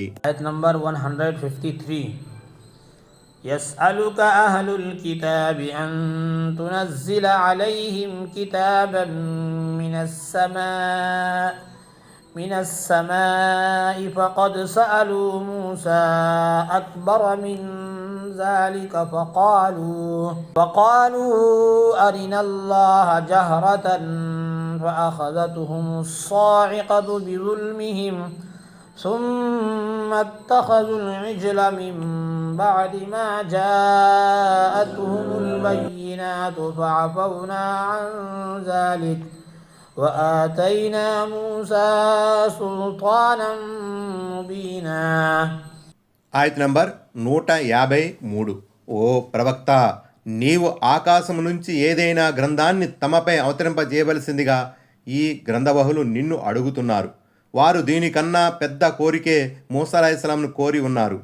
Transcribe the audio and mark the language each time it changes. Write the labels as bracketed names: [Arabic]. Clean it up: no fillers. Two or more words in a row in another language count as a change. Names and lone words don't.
[Telugu] ఆయత్ నంబర్ 153. [Arabic] يسألك أهل الكتاب أن تنزل عليهم كتابا من السماء فقد سألوا موسى أكبر من ذلك فقالوا أرنا الله جهرة فأخذتهم الصاعقة بظلمهم ثم اتخذوا العجل من بعد ما جاءتهم البينات فعفونا عن ذلك وآتينا موسى سلطانا مبينا. [Telugu] ఆయత్ నంబర్ 153. ఓ ప్రవక్త, నీవు ఆకాశము నుంచి ఏదైనా గ్రంథాన్ని తమపై అవతరింపజేయవలసిందిగా ఈ గ్రంథవహులు నిన్ను అడుగుతున్నారు. వారు దీనికన్నా పెద్ద కోరికే మూసా అలైహిస్సలాంను కోరి ఉన్నారు.